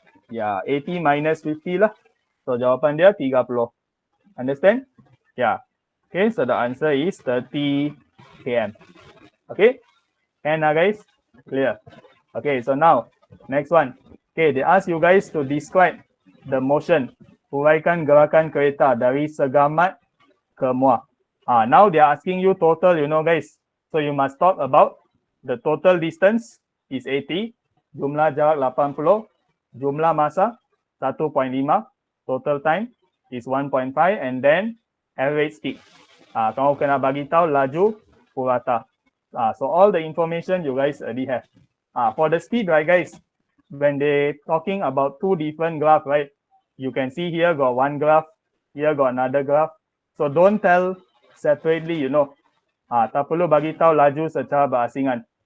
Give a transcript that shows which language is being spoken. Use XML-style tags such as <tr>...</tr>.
<en>Yeah, 80 minus 50 lah.</en> <ms>So jawapan dia 30.</ms> <en>Understand? Yeah. Okay, so the answer is 30 km. Okay, and guys, clear. Okay, so now next one. Okay, they ask you guys to describe the motion.</en> <ms>Uraikan gerakan kereta dari Segamat ke Muar.</ms> <en>Now they are asking you total, you know guys. So you must talk about the total distance is 80,</en> <ms>jumlah jarak 80, jumlah masa 1.5,</ms> <en>total time is 1.5, and then average speed.</en> <ms>Kamu kena bagi tahu laju purata.</ms> <en>So all the information you guys already have. For the speed, right guys, when they talking about two different graphs, right? You can see here got one graph, here got another graph. So don't tell separately, you know.</en> <ms>Tak perlu bagi tahu laju secara berasingan.</ms>